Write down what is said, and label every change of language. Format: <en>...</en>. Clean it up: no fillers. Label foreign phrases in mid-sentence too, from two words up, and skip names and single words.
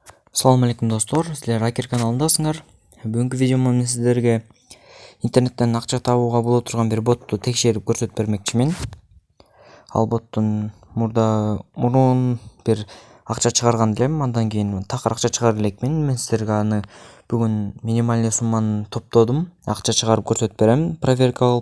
<ar>السلام عليكم</ar> <ky>достор,</ky> <kk>сіздер Акер каналындасыңар. Бүгінгі видеомда мен сіздерге</kk> <ky>интернеттен ақша табуға боло турган бир ботту текшерип көрсөтүп бермекчимин. Ал боттун мурун бир акча чыгарган элем, андан кийин такыр акча чыгара элекмин. Мен сіздерге аны бүгүн минимальный сумманы топтодум, акча чыгарып көрсөтүп берем, проверка кылып.</ky>